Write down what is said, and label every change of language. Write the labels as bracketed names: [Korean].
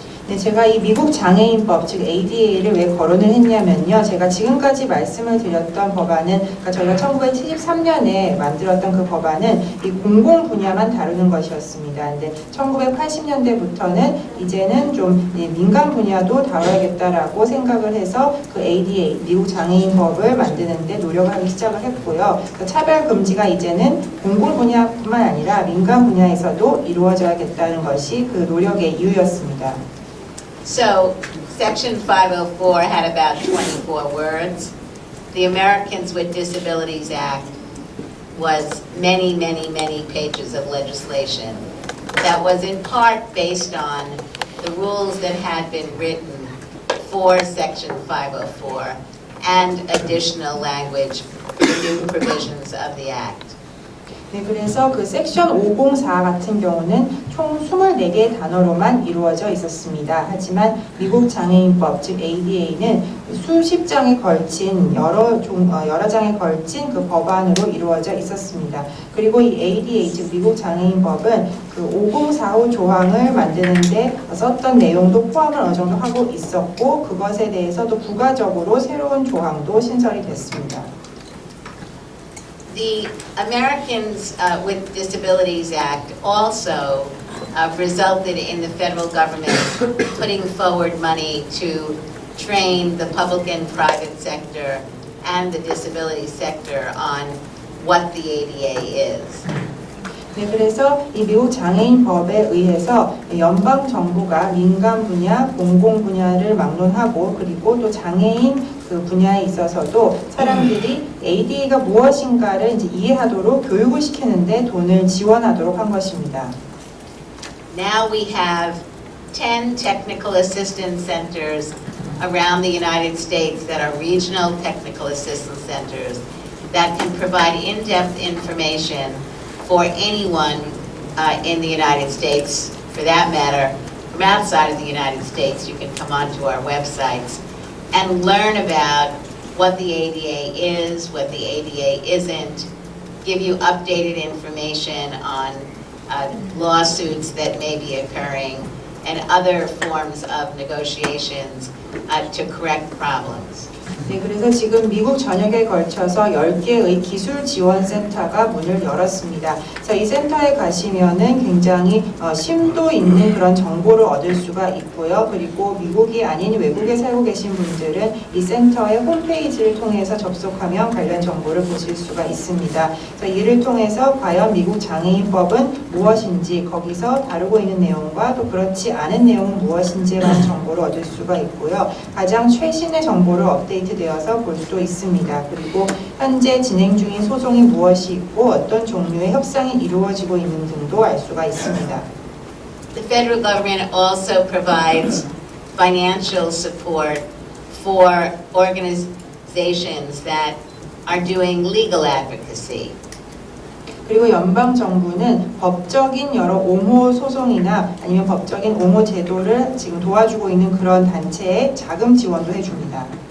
[Korean] 네, 제가 이 미국 장애인법, 즉 ADA를 왜 거론을 했냐면요. 제가 지금까지 말씀을 드렸던 법안은, 그러니까 저희가 1973년에 만들었던 그 법안은 이 공공 분야만 다루는 것이었습니다. 근데 1980년대부터는 이제는 좀 민간 분야도 다뤄야겠다라고 생각을 해서 그 ADA, 미국 장애인법을 만드는데 노력을 하기 시작을 했고요. 그 차별 금지가 이제는 공공 분야뿐만 아니라 민간 분야에서도 이루어져야겠다는 것이 그 노력의 이유였습니다. [English] So, Section 504 had about 24 words. The Americans with Disabilities Act was many, many, many pages of legislation that was in part based on the rules that had been written for Section 504 and additional language, new provisions of the Act. [Korean] 네, 그래서 그 섹션 504 같은 경우는 총 24개의 단어로만 이루어져 있었습니다. 하지만 미국 장애인법, 즉 ADA는 수십 장에 걸친 여러 장에 걸친 그 법안으로 이루어져 있었습니다. 그리고 이 ADA, 즉 미국 장애인법은 그 5045 조항을 만드는데 썼던 내용도 포함을 어느 정도 하고 있었고, 그것에 대해서도 부가적으로 새로운 조항도 신설이 됐습니다. [English] The Americans with Disabilities Act also resulted in the federal government putting forward money to train the public and private sector and the disability sector on what the ADA is. [Korean] 네, 그래서 이 미국 장애인 법에 의해서 연방 정부가 민간 분야, 공공 분야를 막론하고, 그리고 또 장애인 그 분야에 있어서도 사람들이 ADA가 무엇인가를 이제 이해하도록 교육을 시키는데 돈을 지원하도록 한 것입니다. [English] Now we have 10 technical assistance centers around the United States that are regional technical assistance centers that can provide in-depth information for anyone in the United States, for that matter, from outside of the United States. You can come onto our websites and learn about what the ADA is, what the ADA isn't, give you updated information on lawsuits that may be occurring and other forms of negotiations to correct problems. [Korean] 네, 그래서 지금 미국 전역에 걸쳐서 10개의 기술 지원 센터가 문을 열었습니다. 그래서 이 센터에 가시면은 굉장히 심도 있는 그런 정보를 얻을 수가 있고요. 그리고 미국이 아닌 외국에 살고 계신 분들은 이 센터의 홈페이지를 통해서 접속하면 관련 정보를 보실 수가 있습니다. 그래서 이를 통해서 과연 미국 장애인법은 무엇인지, 거기서 다루고 있는 내용과 또 그렇지 않은 내용은 무엇인지에 대한 정보를 얻을 수가 있고요. 가장 최신의 정보를 업데이트되어서 볼 수도 있습니다. 그리고 현재 진행 중인 소송이 무엇이 있고 어떤 종류의 협상이 이루어지고 있는 등도 알 수가 있습니다. [English] The federal government also provides financial support for organizations that are doing legal advocacy. [Korean] 그리고 연방 정부는 법적인 여러 옹호 소송이나 아니면 법적인 옹호 제도를 지금 도와주고 있는 그런 단체에 자금 지원도 해줍니다.